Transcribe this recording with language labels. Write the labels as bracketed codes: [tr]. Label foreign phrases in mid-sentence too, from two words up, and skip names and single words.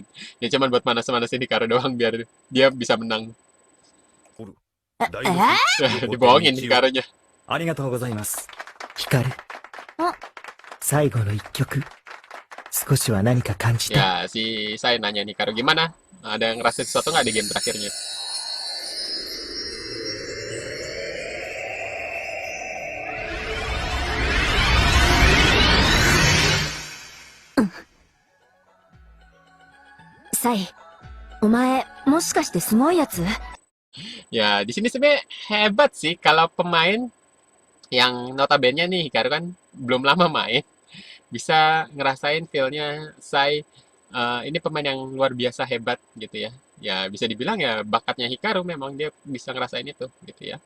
[id] Ya cuman buat manas-manasin Hikaru doang biar dia bisa menang. [ja] 大学 [id] Dibohongin Hikarunya. [ja] ありがとうございます。光。最後の一曲。少しは何か感じた。 [id] Ya, si saya nanya Hikaru gimana? Ada yang ngerasa sesuatu nggak di game terakhirnya? [ja] Sai, お前、もしかしてすごいやつ [id] Ya, di sini sebenarnya hebat sih kalau pemain yang notabene nih Hikaru kan belum lama main bisa ngerasain feel-nya Sai. Ini pemain yang luar biasa hebat gitu ya. Ya bisa dibilang ya bakatnya Hikaru memang dia bisa ngerasain itu gitu ya.